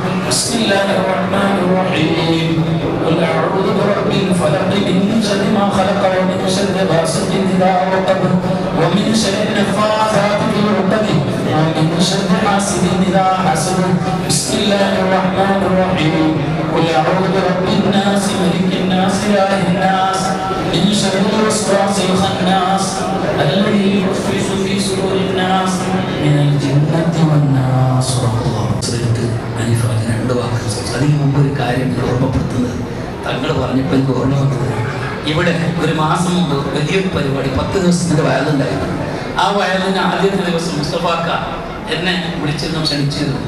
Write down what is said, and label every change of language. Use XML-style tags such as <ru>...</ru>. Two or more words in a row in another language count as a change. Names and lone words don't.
<ar>بسم الله الرحمن الرحيم قل أعوذ برب الفلق من شر ما خلق ومن شر غاسق إذا وقب ومن شر النفاثات في العقد ومن شر حاسد إذا حسد بسم الله الرحمن الرحيم قل أعوذ برب الناس ملك الناس إله الناس من شر الوسواس الخناس الذي يوسوس في صدور الناس من الجنة والناس.</ar> <ml>അതിന് മുമ്പ് ഒരു കാര്യം ഓർമ്മപ്പെടുത്തുന്നത് തങ്ങൾ പറഞ്ഞപ്പോൾ എനിക്ക് ഓർമ്മ വന്നത്, ഇവിടെ ഒരു മാസം മുമ്പ് വലിയൊരു പരിപാടി 10 ദിവസത്തിൻ്റെ വയലുണ്ടായിരുന്നു. ആ വയലിന് ആദ്യത്തെ ദിവസം മുസ്തഫാക്ക എന്നെ വിളിച്ചിരുന്നു, ക്ഷണിച്ചിരുന്നു.</ml>